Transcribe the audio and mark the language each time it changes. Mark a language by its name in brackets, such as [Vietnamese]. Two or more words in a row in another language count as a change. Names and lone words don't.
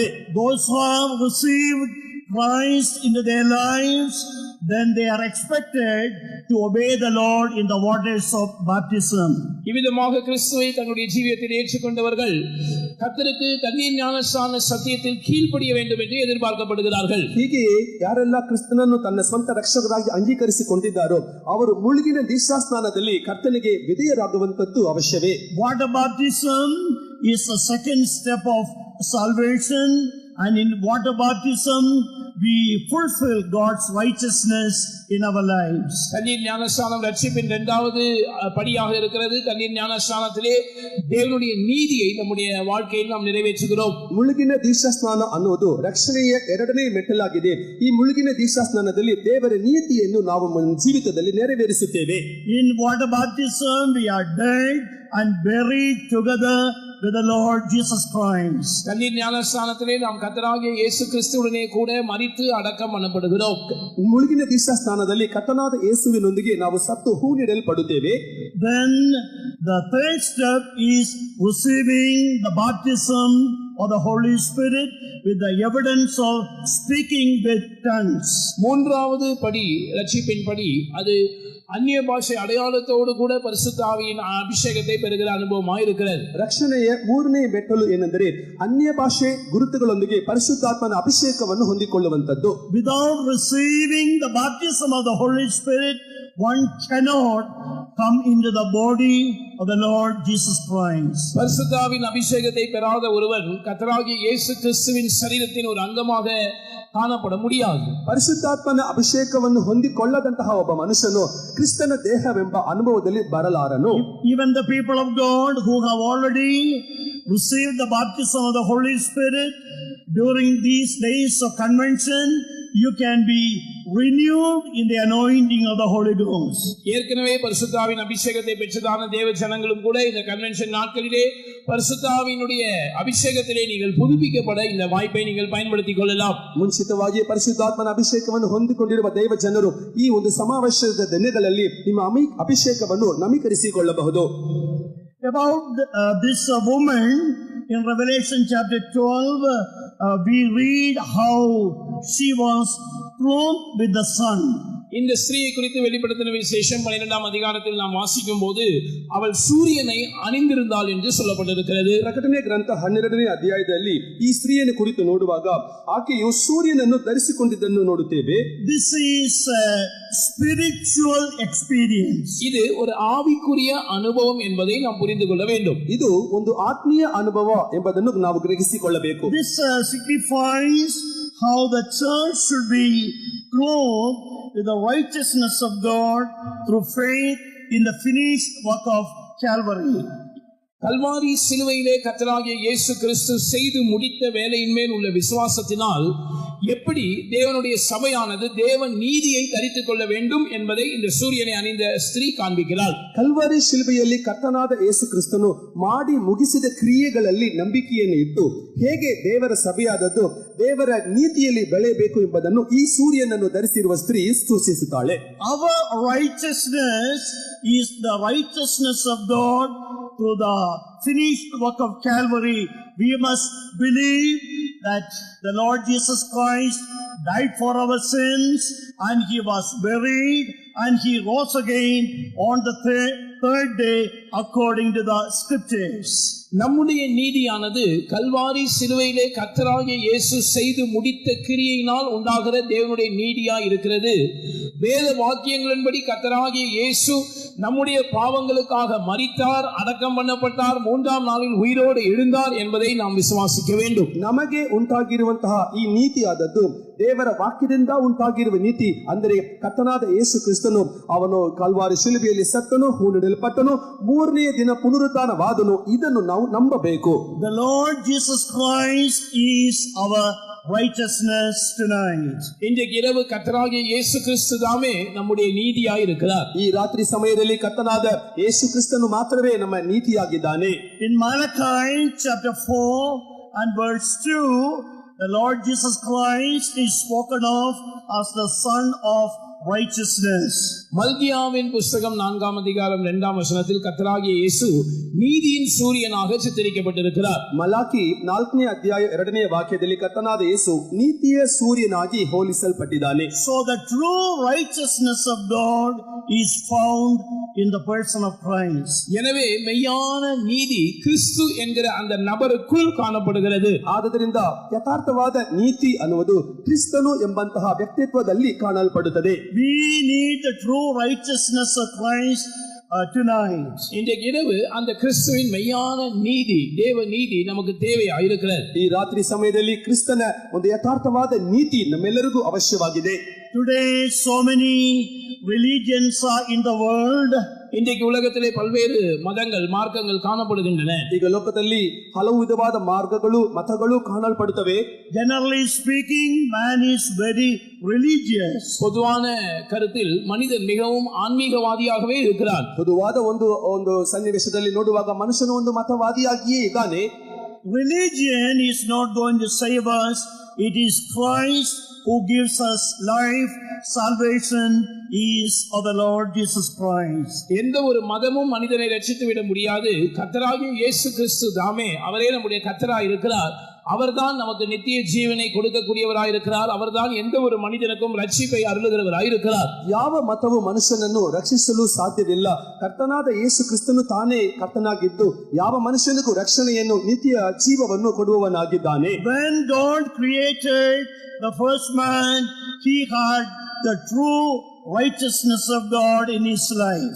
[English] Those who have received Christ into their lives, then they are expected to obey the Lord in the waters of baptism. [Tamil] இவ்விதமாக கிறிஸ்துவை தன்னுடைய ஜீவியத்தில் ஏற்றுக்கொண்டவர்கள் கர்த்தருக்கு தண்ணீர் ஞானஸ்நான சத்தியத்தில் கீழ்ப்படிய வேண்டும் என்று எதிர்பார்க்கப்படுகிறார்கள். [Kannada] ಹೀಗೆಯೇ ಯಾರೆಲ್ಲ ಕ್ರಿಸ್ತನನ್ನು ತನ್ನ ಸ್ವಂತ ರಕ್ಷಕರಾಗಿ ಅಂಗೀಕರಿಸಿಕೊಂಡಿದ್ದಾರೋ ಅವರು ಮುಳುಗಿನ ದೀಕ್ಷಾಸ್ನಾನದಲ್ಲಿ ಕರ್ತನಿಗೆ ವಿಧೇಯರಾಗುವಂತದ್ದು ಅವಶ್ಯವೇ. [English] Water baptism is the second step of salvation, and in water baptism we fulfill God's righteousness in our lives. [Tamil] தண்ணீர் ஞானஸ்நானம் ரட்சிப்பின் இரண்டாவது படியாக இருக்கிறது. தண்ணீர் ஞானஸ்நானத்திலே தேவனுடைய நீதியை நம்முடைய வாழ்க்கையில் நாம் நிறைவேற்றுகிறோம். [Kannada] ಮುಳುಗಿನ ದೀಕ್ಷಾಸ್ನಾನ ಅನ್ನೋದು ರಕ್ಷಣೆಯ ಎರಡನೇ ಮೆಟ್ಟಲಾಗಿದೆ. ಈ ಮುಳುಗಿನ ದೀಕ್ಷಾಸ್ನಾನದಲ್ಲಿ ದೇವರ ನೀತಿಯನ್ನು ನಾವು ಜೀವಿತದಲ್ಲಿ ನೆರವೇರಿಸುತ್ತೇವೆ. [English] In water baptism we are dead and buried together with the Lord Jesus Christ. [Tamil] தண்ணீர் ஞானஸ்நானத்திலே நாம் கர்த்தராகிய இயேசு கிறிஸ்துவுடனே கூட மரித்து அடக்கம் பண்ணப்படுகிறோம். [Kannada] ಮುಳುಗಿನ ದೀಕ್ಷಾಸ್ನಾನದಲ್ಲಿ ಕರ್ತನಾದ ಯೇಸುವಿನೊಂದಿಗೆ ನಾವು ಸತ್ತು ಹೂಣಿಡಲ್ಪಡುತ್ತೇವೆ. [English] Then the third step is receiving the baptism of the Holy Spirit with the evidence of speaking with tongues. [Tamil] மூன்றாவது படி ரட்சிப்பின் படி அது அந்நிய பாஷை அடையாளத்தோடு கூட பரிசுத்த ஆவியின் அபிஷேகத்தை பெறுகிற அனுபவமாக இருக்கிறது. [Kannada] ರಕ್ಷಣೆಯ ಮೂರನೇ ಮೆಟ್ಟಲು ಏನೆಂದರೆ ಅನ್ಯ ಭಾಷೆ ಗುರುತುಗಳೊಂದಿಗೆ ಪರಿಶುದ್ಧಾತ್ಮನ ಅಭಿಷೇಕವನ್ನು ಹೊಂದಿಕೊಳ್ಳುವಂತದ್ದು. [English] Without receiving the baptism of the Holy Spirit, one cannot come into the body of the Lord Jesus Christ. [Tamil] பரிசுத்த ஆவியின் அபிஷேகத்தை பெறாத ஒருவன் கர்த்தராகிய இயேசு கிறிஸ்துவின் சரீரத்தின் ஒரு அங்கமாக ಕಾಣಪಡ முடியாது. [Kannada] ಪರಿಶುದ್ಧಾತ್ಮನ ಅಭಿಷೇಕವನ್ನು ಹೊಂದಿಕೊಳ್ಳದಂತಹ ಒಬ್ಬ ಮನುಷ್ಯನು ಕ್ರಿಸ್ತನ ದೇಹವೆಂಬ ಅನುಭವದಲ್ಲಿ ಬರಲಾರನು. [English] Even the people of God who have already received the baptism of the Holy Spirit during these days of convention, you can be renewed in the anointing of the Holy Ghost. [Tamil] ஏற்கனவே பரிசுத்த ஆவியின் அபிஷேகத்தை பெற்றதான தேவ ஜனங்களும் கூட இந்த கன்வென்ஷன் நாட்களிலே பரிசுத்த ஆவியினுடைய அபிஷேகத்திலே நீங்கள் புதுப்பிக்கப்பட இந்த வாய்ப்பை நீங்கள் பயன்படுத்திக் கொள்ளலாம். [Kannada] ಮುಂಚಿತವಾಗಿ ಪರಿಶುದ್ಧಾತ್ಮನ ಅಭಿಷೇಕವನ್ನು ಹೊಂದಿಕೊಂಡಿರುವ ದೈವ ಜನರು ಈ ಒಂದು ಸಮಾವೇಶದ ದಿನಗಳಲ್ಲಿ ನಿಮ್ಮ ಅಭಿಷೇಕವನ್ನು ನವೀಕರಿಸಿಕೊಳ್ಳಬಹುದು. [English] About this woman in Revelation chapter 12, we read how she was clothed with the sun. [Tamil] இந்த ஸ்திரீயை குறித்து வெளிப்படுத்தின விசேஷம் 12ஆம் அதிகாரத்தில் நாம் வாசிக்கும் போது அவள் சூரியனை அணிந்திருந்தாள் என்று சொல்லப்பட்டிருக்கிறது. [Kannada] ಪ್ರಕಟಣೆ ಗ್ರಂಥ 12ನೇ ಅಧ್ಯಾಯದಲ್ಲಿ ಈ ಸ್ತ್ರೀಯನ್ನು ಕುರಿತು ನೋಡುವಾಗ ಆಕೆಯು ಸೂರ್ಯನನ್ನು ಧರಿಸಿಕೊಂಡಿದ್ದನ್ನು ನೋಡುತ್ತೇವೆ. [English] This is a spiritual experience. [Tamil] இது ஒரு ஆவிக்குரிய அனுபவம் என்பதை நாம் புரிந்து கொள்ள வேண்டும். [Kannada] ಇದು ಒಂದು ಆತ್ಮೀಯ ಅನುಭವ ಎಂಬುದನ್ನು ನಾವು ಗ್ರಹಿಸಿಕೊಳ್ಳಬೇಕು. [English] This signifies how the church should be clothed with the righteousness of God through faith in the finished work of Calvary. [Tamil] கல்வாரி சிலுவையிலே கர்த்தராகிய இயேசு கிறிஸ்து செய்து முடித்த வேலையின் மேல் உள்ள விசுவாசத்தினால் எப்படி தேவனுடைய சபையானது தேவன் நீதியை தரித்துக் கொள்ள வேண்டும் என்பதை இந்த சூரியனை அணிந்த ஸ்திரீ காண்பிக்கிறாள். [Kannada] ಕಲ್ವಾರಿ ಶಿಲುಬೆಯಲ್ಲಿ ಕರ್ತನಾದ ಯೇಸು ಕ್ರಿಸ್ತನು ಮಾಡಿ ಮುಗಿಸಿದ ಕ್ರಿಯೆಗಳಲ್ಲಿ ನಂಬಿಕೆಯನ್ನು ಇಟ್ಟು ಹೇಗೆ ದೇವರ ಸಭೆಯಾದದ್ದು ದೇವರ ನೀತಿಯಲ್ಲಿ ಬೆಳೆಯಬೇಕು ಎಂಬುದನ್ನು ಈ ಸೂರ್ಯನನ್ನು ಧರಿಸಿರುವ ಸ್ತ್ರೀ ಸೂಚಿಸುತ್ತಾಳೆ. [English] Our righteousness is the righteousness of God through the finished work of Calvary. We must believe that the Lord Jesus Christ died for our sins and he was buried and he rose again on the third day according to the scriptures. [Tamil] நம்முடைய நீதியானது கல்வாரி சிலுவையிலே கர்த்தராகிய இயேசு செய்து முடித்த கிரியையினால் உண்டாகிற தேவனுடைய நீதியாய் இருக்கிறது. வேத வாக்கியங்களின்படி கர்த்தராகிய இயேசு நம்முடைய பாவங்களுக்காக மரித்தார், அடக்கம் பண்ணப்பட்டார், மூன்றாம் நாளில் உயிரோடு எழுந்தார் என்பதை நாம் விசுவாசிக்க வேண்டும். [Kannada] ನಮಗೆ ಉಂಟಾಗಿರುವಂತಹ ಈ ನೀತಿಯಾದದ್ದು ದೇವರ ವಾಕ್ಯದಿಂದ ಉಂಟಾಗಿರುವ ನೀತಿ. ಅಂದರೆ ಕರ್ತನಾದ ಯೇಸು ಕ್ರಿಸ್ತನು ಅವನು ಕಲ್ವಾರಿ ಶಿಲುಬೆಯಲ್ಲಿ ಸತ್ತನು, ಹೂಣಿಡಲ್ಪಟ್ಟನು, ಮೂರನೆಯ ದಿನ ಪುನರುತ್ಥಾನವಾದನು. ಇದನ್ನು ನಾವು ನಂಬಬೇಕು. [English] The Lord Jesus Christ is our righteousness tonight. [Tamil] இன்றைக்கு இரவு கர்த்தராகிய இயேசு கிறிஸ்து தாமே நம்முடைய நீதியாய் இருக்கிறார். [Kannada] ಈ ರಾತ್ರಿ ಸಮಯದಲ್ಲಿ ಕರ್ತನಾದ ಯೇಸು ಕ್ರಿಸ್ತನು ಮಾತ್ರವೇ ನಮ್ಮ ನೀತಿಯಾಗಿದ್ದಾನೆ. [English] In Malachi chapter 4 and verse 2, the Lord Jesus Christ is spoken of as the Son of righteousness. [Tamil] மல்கியாவின் புஸ்தகம் 4ஆம் அதிகாரம் 2ஆம் வசனத்தில் கர்த்தராகிய இயேசு நீதியின் சூரியனாக சித்தரிக்கப்பட்டிருக்கிறார். [Kannada] ಮಲಾಕಿ 4ನೇ ಅಧ್ಯಾಯ 2ನೇ ವಾಕ್ಯದಲ್ಲಿ ಕರ್ತನಾದ ಯೇಸು ನೀತಿಯ ಸೂರ್ಯನಾಗಿ ಹೋಲಿಸಲ್ಪಟ್ಟಿದ್ದಾನೆ. [English] So the true righteousness of God is found in the person of Christ. [Tamil] எனவே மெய்யான நீதி கிறிஸ்து என்கிற அந்த நபருக்குள் காணப்படுகிறது. [Kannada] ಆದ್ದರಿಂದ ಯಥಾರ್ಥವಾದ ನೀತಿ ಅನ್ನುವುದು ಕ್ರಿಸ್ತನು ಎಂಬಂತಹ ವ್ಯಕ್ತಿತ್ವದಲ್ಲಿ ಕಾಣಲ್ಪಡುತ್ತದೆ. [English] We need the true righteousness of Christ tonight. [Tamil] இன்றைக்கு இரவு அந்த கிறிஸ்துவின் மெய்யான நீதி, தேவ நீதி நமக்கு தேவையாயிருக்கிறது. [Kannada] ಈ ರಾತ್ರಿ ಸಮಯದಲ್ಲಿ ಕ್ರಿಸ್ತನ ಒಂದು ಯಥಾರ್ಥವಾದ ನೀತಿ ನಮ್ಮೆಲ್ಲರಿಗೂ ಅವಶ್ಯವಾಗಿದೆ. [English] Today so many religions are in the world. [Tamil] இன்றைக்கு உலகத்திலே பல்வேறு மதங்கள், மார்க்கங்கள் காணப்படுகின்றன. [Kannada] ಈಗ ಲೋಕದಲ್ಲಿ ಹಲವು ವಿಧವಾದ ಮಾರ್ಗಗಳು, ಮತಗಳು ಕಾಣಲ್ಪಡುತ್ತವೆ. [English] Generally speaking, man is very religious. [Tamil] பொதுவான கருத்தில் மனிதன் மிகவும் ஆன்மீகவாதியாகவே இருக்கிறான். [Kannada] பொதுವಾದ ಒಂದು ಸನ್ನಿವೇಶದಲ್ಲಿ ನೋಡುವಾಗ ಮನುಷ್ಯನು ಒಂದು ಮತವಾದಿಯಾಗಿಯೇ ಇದ್ದಾನೆ. [English] Religion is not going to save us. It is Christ who gives us life. Salvation is of the Lord Jesus Christ. [Tamil] எந்த ஒரு மதமும் மனிதனை ரட்சித்து விட முடியாது. கர்த்தராகிய இயேசு கிறிஸ்து தாமே, அவரே நம்முடைய கர்த்தராய் இருக்கிறார். அவர்தான் நமக்கு நித்திய ஜீவனை கொடுக்கக்கூடியவராய் இருக்கிறார். அவர்தான் எந்த ஒரு மனிதனுக்கும் ரட்சிப்பை அருளுகிறவராய் இருக்கிறார். [Kannada] ಯಾವ ಮತವು ಮನುಷ್ಯನನ್ನು ರಕ್ಷಿಸಲು ಸಾಧ್ಯವಿಲ್ಲ. ಕರ್ತನಾದ ಯೇಸು ಕ್ರಿಸ್ತನು ತಾನೇ ಕರ್ತನಾಗಿದ್ದು ಯಾವ ಮನುಷ್ಯನಿಗೂ ರಕ್ಷಣೆಯನ್ನು, ನಿತ್ಯ ಜೀವವನ್ನು ಕೊಡುವವನಾಗಿದ್ದಾನೆ. [English] When God created the first man, he had the true righteousness of God in his life.